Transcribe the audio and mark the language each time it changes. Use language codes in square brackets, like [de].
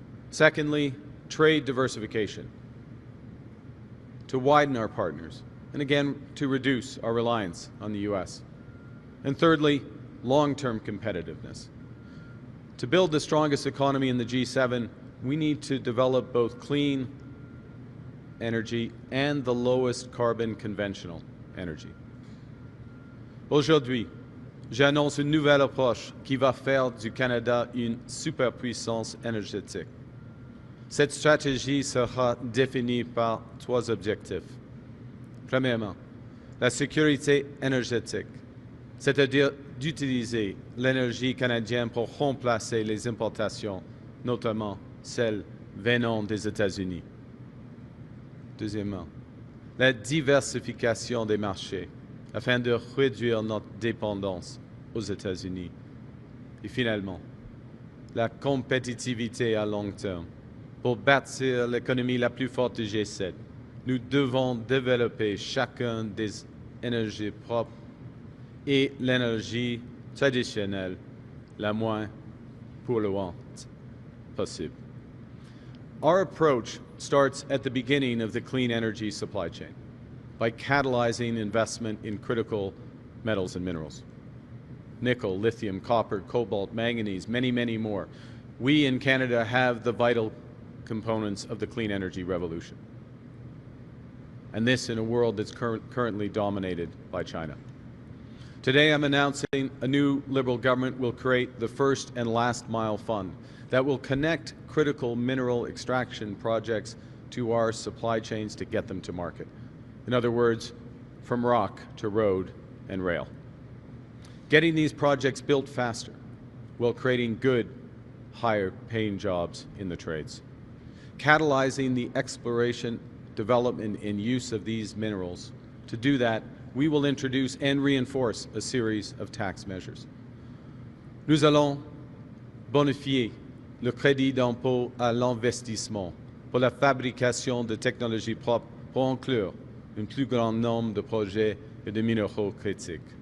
[en] Secondly, trade diversification, to widen our partners, and again, to reduce our reliance on the U.S. And thirdly, long-term competitiveness. To build the strongest economy in the G7, we need to develop both clean energy and the lowest carbon conventional energy. [fr] Aujourd'hui, j'annonce une nouvelle approche qui va faire du Canada une superpuissance énergétique. Cette stratégie sera définie par trois objectifs. Premièrement, la sécurité énergétique, c'est-à-dire d'utiliser l'énergie canadienne pour remplacer les importations, notamment celles venant des États-Unis. Deuxièmement, la diversification des marchés afin de réduire notre dépendance aux États-Unis. Et finalement, la compétitivité à long terme. Pour bâtir l'économie la plus forte du G7, nous devons développer chacun des énergies propres et l'énergie traditionnelle la moins polluante possible. [en] Our approach starts at the beginning of the clean energy supply chain by catalyzing investment in critical metals and minerals. Nickel, lithium, copper, cobalt, manganese, many, many more. We in Canada have the vital components of the clean energy revolution. And this in a world that's currently dominated by China. Today I'm announcing a new Liberal government will create the first and last mile fund that will connect critical mineral extraction projects to our supply chains to get them to market. In other words, from rock to road and rail. Getting these projects built faster while creating good, higher paying jobs in the trades. Catalyzing the exploration, development, and use of these minerals. To do that, we will introduce and reinforce a series of tax measures. [fr] Nous allons bonifier le crédit d'impôt à l'investissement pour la fabrication de technologies propres pour inclure un plus grand nombre de projets et de minéraux critiques.